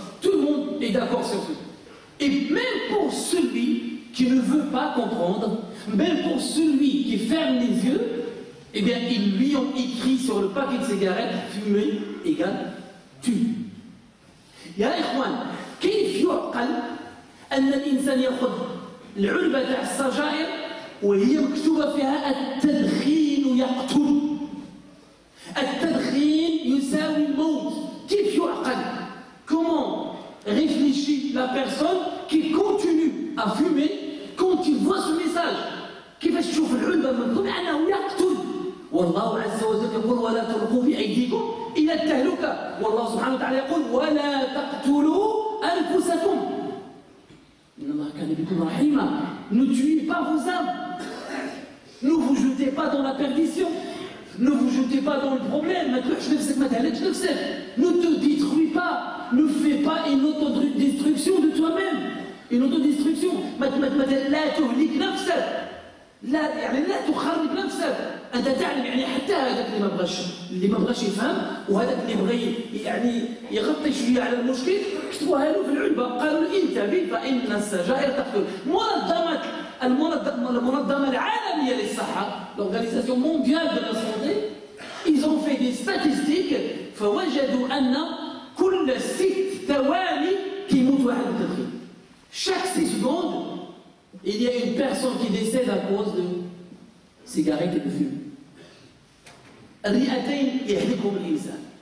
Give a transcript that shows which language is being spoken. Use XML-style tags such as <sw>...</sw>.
<fr>Tout le monde est d'accord sur ce. Et même pour celui qui ne veut pas comprendre, même pour celui qui ferme les yeux, eh bien ils lui ont écrit sur le paquet de cigarettes fumer égale tue.</fr> <ar>يا إخوان كيف يعقل أن الإنسان يأخذ العلبة تاع السجائر وهي مكتوبة فيها التدخين يقتل. التدخين يساوي الموت. كيف يعقل؟</ar> <fr>Comment réfléchit la personne qui continue à fumer quand il voit ce message?</fr> <ar>كيفاش تشوف العلبة مكتوب أنه يقتل؟ والله عز وجل يقول ولا تلقوا بأيديكم إلى التهلكة. والله سبحانه وتعالى يقول ولا تقتلوا أنفسكم إن الله كان بكم رحيما.</ar> <fr>Ne tuez pas vos âmes. Ne vous jetez pas dans la perdition. Ne vous jetez pas dans le problème. Ne te détruis pas. Ne fais pas une autodestruction de toi-même. Une autodestruction.</fr> <ar>لا تهلك نفسك. لا يعني لا تخرب نفسك. أنت تعلم يعني حتى هذاك اللي ما بغاش يفهم وهذاك اللي بغى يعني يغطي شويه على المشكل كتبوها له في العلبه قالوا له انتبه فإن السجائر تقتل. المنظمة العالمية للصحة</ar> <fr>l'Organisation mondiale de la santé ils ont fait des statistiques</fr> <ar>فوجدوا أن كل 6 ثواني كيموت واحد بالتدخين.</ar> <fr>Chaque 6 secondes il y a une personne qui décède à cause de cigarette et de fume.</fr> <ar>الرئتين يهلكهم الإنسان.</ar>